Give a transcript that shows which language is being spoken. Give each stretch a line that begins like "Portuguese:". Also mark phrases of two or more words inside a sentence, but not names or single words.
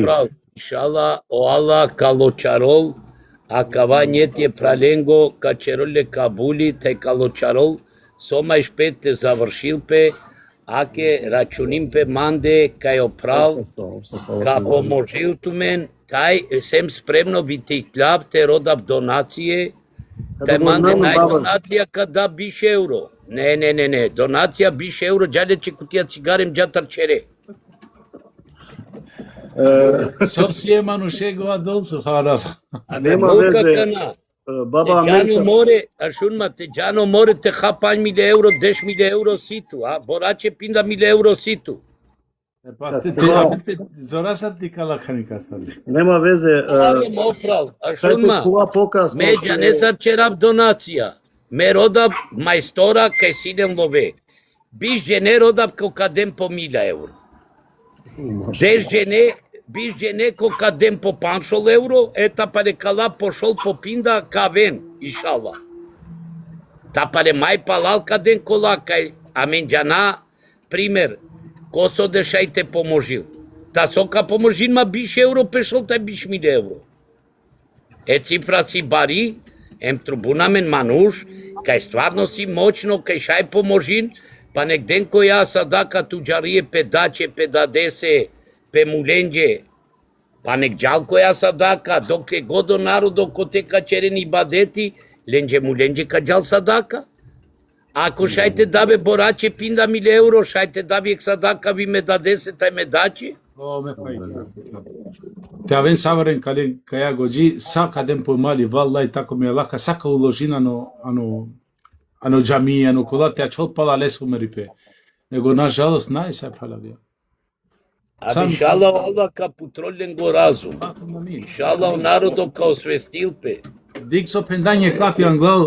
Romany: Иншалла, о Аллах калочарол, а кава нете праленго, качероле кабули, те калочарол, сома шпет те завршил пе, аке рачуним пе манде кај оправ, ка поможил ту мен, тај сем спремно би ти хляб, те родав донације, тај манде нај донација када биш евро. Не, донација биш евро, џале че кутија цигарем џатар чере. Сосие манушегова долсу, фара.
Macedonian: Нема везе. Баба
Romany: Теџано море, ашунма, теџано море те хапањ 1000 евро, 10.000 евро ситу, а? Бораче пинда 1000 евро ситу. Зора сад ти калакани кастали.
Macedonian: Нема везе.
Romany: Али мо прав, ашунма, показ. меѓа не сачерав донација. Ме родав мајстора кај сидем лове. Биш жене родав кокадем по 1000 евро. Деш жене, биш жене кокадем по 500 евро, ета паре кала пошол по пинда кавен, иншалла. Та паре мај палал каден кола кај, амен џана, пример, косо дешај те поможил. Та сока поможил ма биш евро пешол, тај биш 1000 евро. Е цифра си бари, ем трубунамен мануш, кај стварно си моќно, кај шај поможин, па нек ден која садака туџарие педаче, педадесе, пемуленџе, па нек џал која садака, докле годо народо котека черени бадети, ленџе муленџе ка џал садака. Ако шајте дабе бораче пинда 1000 евро, шајте даби ек садака ви ме дадесе, тај ме даче. Те авен саварен каја гоџи, сака ден помали, валлај, тако ми алака, сака уложи ано џами, ано кола, те ачол пала лес умерипе.
Macedonian: Него, нажалост,
Romany: нај се палавија. А
Arabic: إن شاء الله الله
Romany: ка путролен го разум. Иншалла народо ка освестил пе. Диксо пендање кафи англал.